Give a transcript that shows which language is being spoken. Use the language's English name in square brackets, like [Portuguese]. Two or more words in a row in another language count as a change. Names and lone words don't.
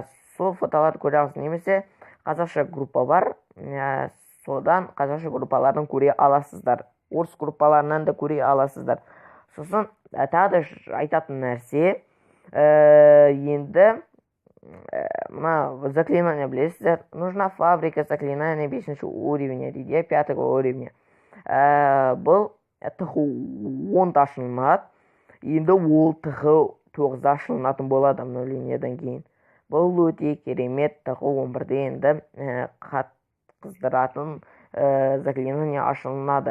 [Kazakh] Сол фотоларды көре аласыз, немесе қазақша группа бар, содан қазақша группаларын көре аласыздар. Орыс группаларынан да көре аласыздар. Сосын тағы да айтатын нәрсе, енді мына заклинание білесіздер. [Russian] Нужна фабрика заклинания 5-ші уровня дейді, 5-го уровня. [Kazakh] Бұл ТХ-10 ашылынады. Енді ол ТХ-9 ашылынатын болады обновлениеден кейін. Бұл өте керемет ТХ-11-де енді қатқыздыратын заклинание ашылынады.